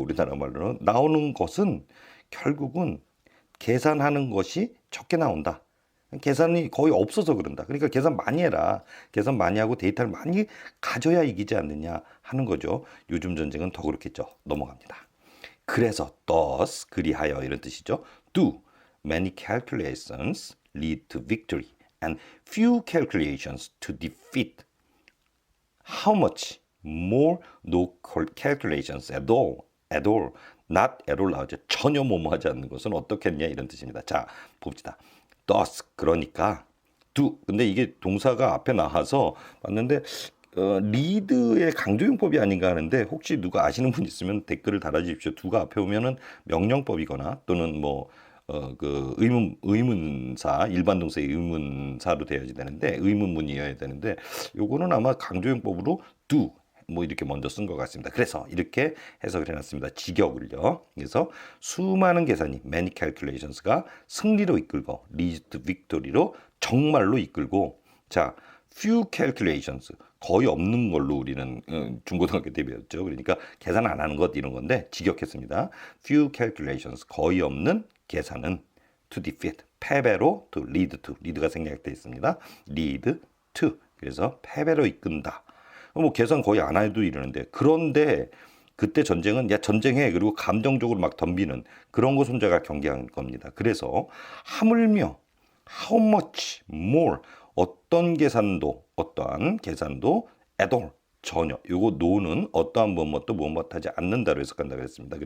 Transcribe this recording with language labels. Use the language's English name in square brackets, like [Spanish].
[Korean] 우리나라 말로는 나오는 것은 결국은 계산하는 것이 적게 나온다. 계산이 거의 없어서 그런다. 그러니까 계산 많이 해라. 계산 많이 하고 데이터를 많이 가져야 이기지 않느냐 하는 거죠. 요즘 전쟁은 더 그렇겠죠. 넘어갑니다. 그래서 thus 그리하여 이런 뜻이죠. [English] Do many calculations lead to victory and few calculations to defeat. How much more no calculations at all, not at all [Korean] 나오죠. 전혀 뭐뭐하지 않는 것은 어떻겠냐 이런 뜻입니다. 자, 봅시다. thus 그러니까 do 근데 이게 동사가 앞에 나와서 봤는데 리드의 강조용법이 아닌가 하는데 혹시 누가 아시는 분 있으면 댓글을 달아주십시오. do가 앞에 오면은 명령법이거나 또는 뭐 그 의문사 일반 동사의 의문사로 되어야 되는데 의문문이어야 되는데 요거는 아마 강조용법으로 do 뭐 이렇게 먼저 쓴 것 같습니다. 그래서 이렇게 해석을 해놨습니다. 직역을요. 그래서 수많은 계산이 [English] many calculations [Korean] 가 승리로 이끌고 [English] leads to victory [Korean] 로 정말로 이끌고 자 [English] few calculations [Korean] 거의 없는 걸로 우리는 중고등학교 때 배웠죠. 그러니까 계산 안 하는 것 이런 건데 직역했습니다. [English] few calculations [Korean] 거의 없는 계산은 [English] to defeat [Korean] 패배로 to lead to lead가 생략되어 있습니다. lead to 그래서 패배로 이끈다. 뭐 계산 거의 안 해도 이러는데 그런데 그때 전쟁은 야 전쟁해 그리고 감정적으로 막 덤비는 그런 거 손자가 경계한 겁니다. 그래서 하물며 [English] how much more [Korean] 어떠한 계산도 at all 전혀 요거 no는 어떠한 무엇도 무엇하지 않는다로 해석한다고 했습니다.